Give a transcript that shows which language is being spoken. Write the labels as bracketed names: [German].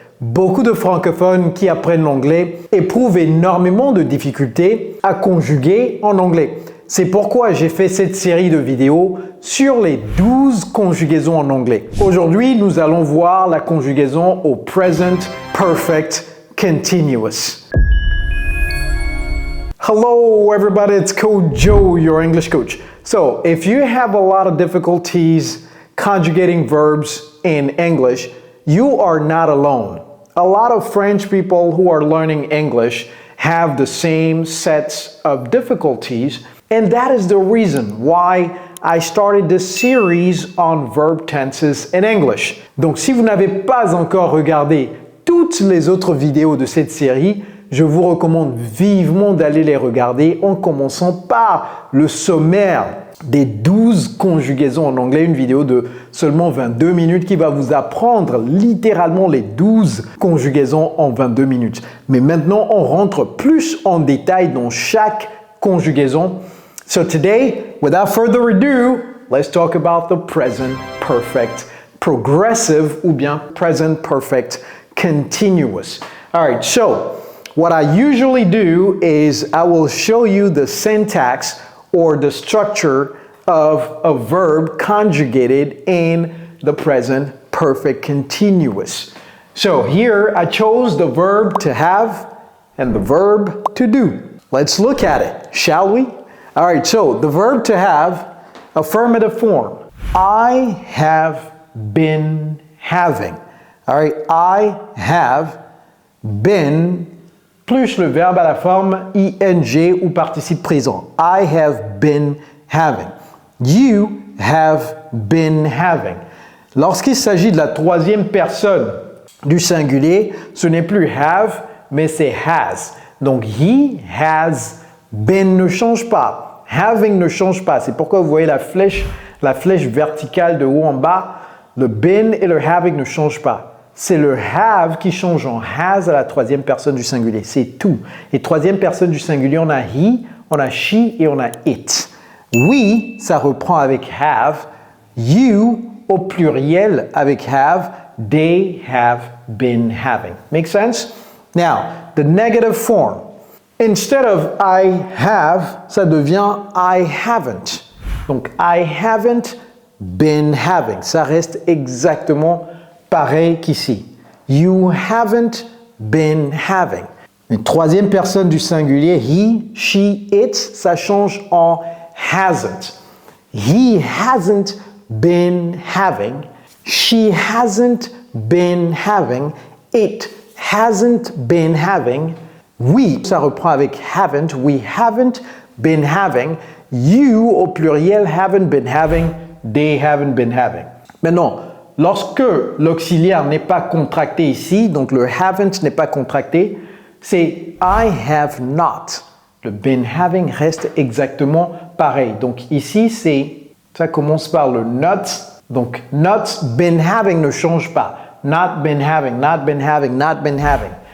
[French] Beaucoup de francophones qui apprennent l'anglais éprouvent énormément de difficultés à conjuguer en anglais. C'est pourquoi j'ai fait cette série de vidéos sur les 12 conjugaisons en anglais. Aujourd'hui, nous allons voir la conjugaison au present perfect continuous. [English] Hello everybody, it's Coach Joe, your English coach. So, if you have a lot of difficulties conjugating verbs in English, you are not alone. A lot of French people who are learning English have the same sets of difficulties, and that is the reason why I started this series on verb tenses in English. [French] Donc, si vous n'avez pas encore regardé toutes les autres vidéos de cette série, je vous recommande vivement d'aller les regarder en commençant par le sommaire des 12 conjugaisons en anglais, une vidéo de seulement 22 minutes qui va vous apprendre littéralement les 12 conjugaisons en 22 minutes. Mais maintenant, on rentre plus en détail dans chaque conjugaison. [English] So today, without further ado, let's talk about the present perfect progressive [French] ou bien [English] present perfect continuous. All right, so what I usually do is I will show you the syntax or the structure of a verb conjugated in the present perfect continuous. So here I chose the verb to have and the verb to do. Let's look at it, shall we? All right, so the verb to have, affirmative form. I have been having. All right, I have been [French] plus le verbe à la forme ing ou participe présent. [English] I have been having. You have been having. [French] Lorsqu'il s'agit de la troisième personne du singulier, ce n'est plus have, mais c'est has. Donc, [English] he has been [French] ne change pas. Having ne change pas. C'est pourquoi vous voyez la flèche verticale de haut en bas. Le been et le having ne changent pas. C'est le have qui change en has à la troisième personne du singulier. C'est tout. Et troisième personne du singulier, on a he, on a she et on a it. We, ça reprend avec have. You, au pluriel avec have. [English] They have been having. Make sense? Now, the negative form. Instead of I have, [French] ça devient [English] I haven't. [French] Donc, [English] I haven't been having. [French] Ça reste exactement pareil qu'ici. [English] You haven't been having. [French] Une troisième personne du singulier, he, she, it, ça change en hasn't. [English] He hasn't been having. She hasn't been having. It hasn't been having. [French] We, ça reprend avec haven't. [English] We haven't been having. You, [French] au pluriel, [English] haven't been having. They haven't been having. [French] Maintenant, lorsque l'auxiliaire n'est pas contracté ici, donc le haven't n'est pas contracté, c'est I have not. Le been having reste exactement pareil. Donc ici, ça commence par le not. Donc [English] not been having [French] ne change pas. [English] Not been having, not been having, not been having.